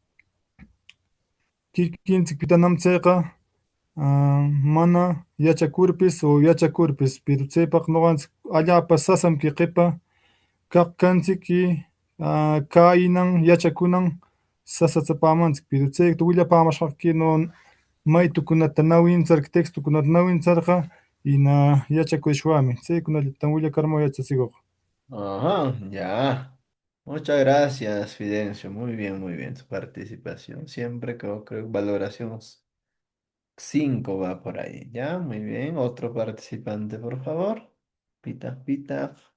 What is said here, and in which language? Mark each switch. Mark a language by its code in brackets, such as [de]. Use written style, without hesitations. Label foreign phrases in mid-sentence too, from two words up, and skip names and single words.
[qu] kikinchikpitanam chayqa mana yachakurpis o yachakurpis pero chaypaq ñuqanchik allapa sasam kay qipa kaq kanchik y kaynan yachakunan sasachapamanchik pero chayta willapamashqakinu maytukunata ñawincharka textokunata ñawincharqa hina yachakushwami chaykunallatam willakaramun yachachikuq. Ajá, ya. [es] Muchas gracias, Fidencio. Muy bien su participación. Siempre creo que valoración 5 va por ahí. Ya, muy bien. Otro participante, por favor. [qu] Pita, pita.